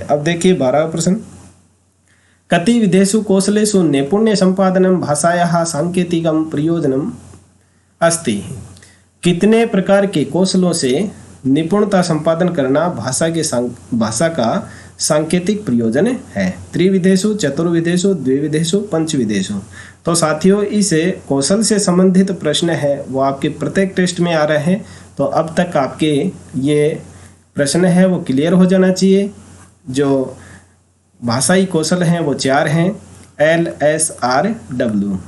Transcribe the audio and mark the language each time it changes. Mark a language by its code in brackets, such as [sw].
[hi] अब देखिए 12वां प्रश्न। [sa] कति विधेषु कौशलेषु नैपुण्य संपादनम भाषायाः सांकेतिकम प्रयोजनम अस्ति। [hi] कितने प्रकार के कौशलों से निपुणता संपादन करना भाषा का सांकेतिक प्रयोजन है। [sa] त्रिविधेषु, चतुर्विधेषु, द्विविधेषु, पंचविधेषु। [hi] तो साथियों इस कौशल से संबंधित प्रश्न है वो आपके प्रत्येक टेस्ट में आ रहे हैं। तो अब तक आपके ये प्रश्न है वो क्लियर हो जाना चाहिए। जो भाषाई कौशल हैं वो 4 हैं, LSRW।